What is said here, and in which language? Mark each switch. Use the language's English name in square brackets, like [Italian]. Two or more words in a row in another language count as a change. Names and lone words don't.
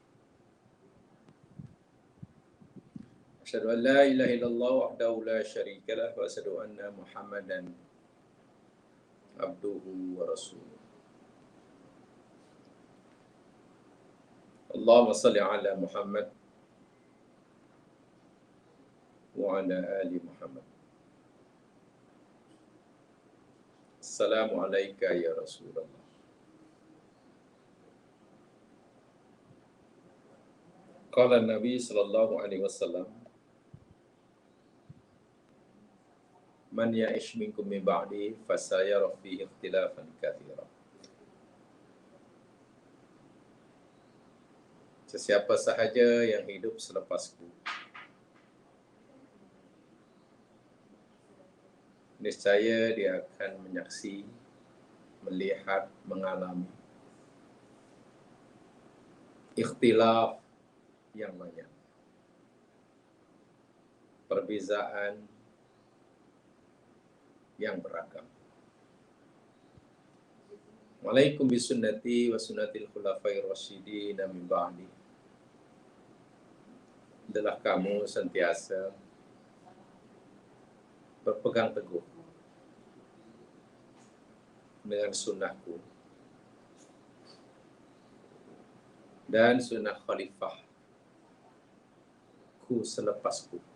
[Arabic] أشهد أن لا إله إلا الله وحده لا شريك له وأشهد أن محمدا عبده ورسوله. اللهم صل على محمد وعلى آل محمد. السلام عليك يا رسول الله. قال النبي صلى الله عليه وسلم من يعش منكم من بعدي فسيرى فيه اختلافا كثيرا. [Malay] Sesiapa sahaja yang hidup selepasku, niscaya dia akan menyaksi, melihat, mengalami ikhtilaf yang banyak, perbezaan yang beragam. [Arabic] وعليكم بسنتي وسنة الخلفاء الراشدين من بعدي. [Malay] Adalah kamu sentiasa berpegang teguh dengan sunnahku dan sunnah khalifahku selepasku.